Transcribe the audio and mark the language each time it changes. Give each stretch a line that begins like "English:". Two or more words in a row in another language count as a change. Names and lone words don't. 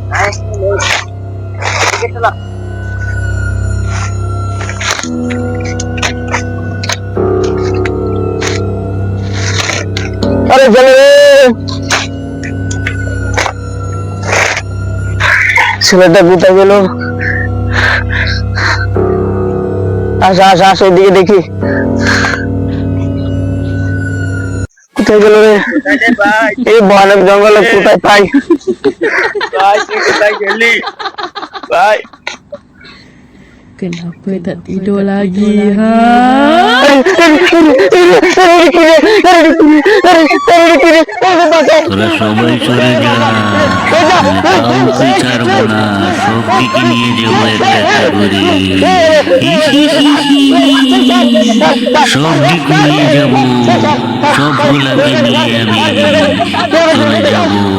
Bangla: আরে ছেলে, ছেলেটা কোথায় গেল, আসো আসো আসো এদিকে দেখি, কোথায় গেল রে, এই ভয়ানক জঙ্গলে কোথায় পাই, কোথায় গেলি ভাই?
Malay: Kenapa tak tidur lagi, ha?
Bangla: তোরা সবাই চলে যা, কাউকে ছাড়বো না, সব দিকে নিয়ে যাবো একটা একটা করে, সব দিকে নিয়ে যাবো, সবগুলাকে নিয়ে আমি চলে যাবো।